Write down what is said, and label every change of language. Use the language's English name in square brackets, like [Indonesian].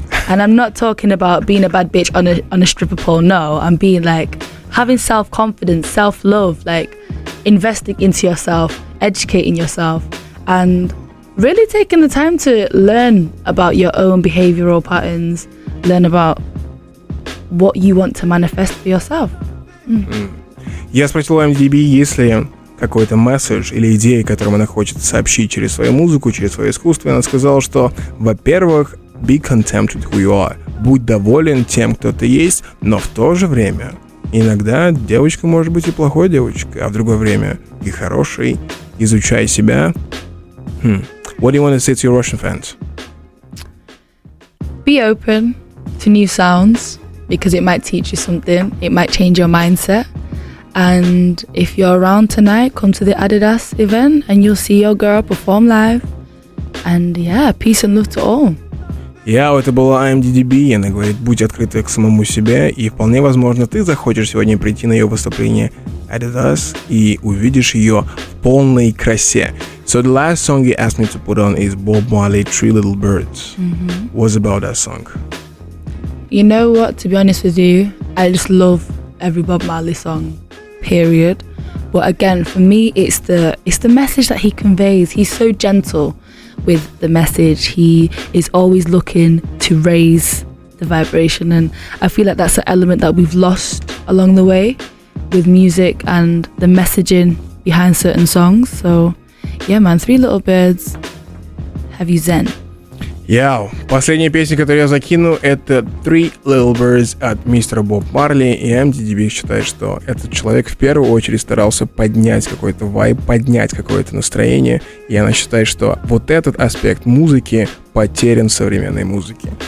[English] And I'm not talking about being a bad bitch on a stripper pole. No, I'm being like having self-confidence, self-love, like investing into yourself, educating yourself, and really taking the time to learn about your own behavioral patterns, learn about what you want to manifest for yourself. [Russian] Я спросил у IAMDDB, есть ли какой-то месседж или идея, которую она хочет сообщить через свою музыку, через свое искусство. И она сказала, что, во-первых, [English] be content with who you are. [Russian] Будь доволен тем, кто ты есть, но в то же время иногда девочка может быть и плохой девочкой, а в другое время и хорошей. Изучай себя. [English] What do you want to say to your Russian fans? Be open to new sounds, because it might teach you something. It might change your mindset. And if you're around tonight, come to the Adidas event and you'll see your girl perform live. And yeah, peace and love to all. [Russian] Это была IAMDDB, и она говорит, будь открыта к самому себе, и вполне возможно, ты захочешь сегодня прийти на ее выступление adidas и увидишь ее в полной красе. [English] So the last song you asked me to put on is Bob Marley, Three Little Birds. What's about that song? You know what, to be honest with you, I just love every Bob Marley song, period. But again, for me, it's the message that he conveys. He's so gentle with the message. He is always looking to raise the vibration, and I feel like that's an element that we've lost along the way with music and the messaging behind certain songs. So yeah, man, Three Little Birds, have you zen? Яу. [Russian] Последняя песня, которую я закину, это Three Little Birds от мистера Боб Марли. И IAMDDB считает, что этот человек в первую очередь старался поднять какой-то вайб, поднять какое-то настроение. И она считает, что вот этот аспект музыки потерян в современной музыке.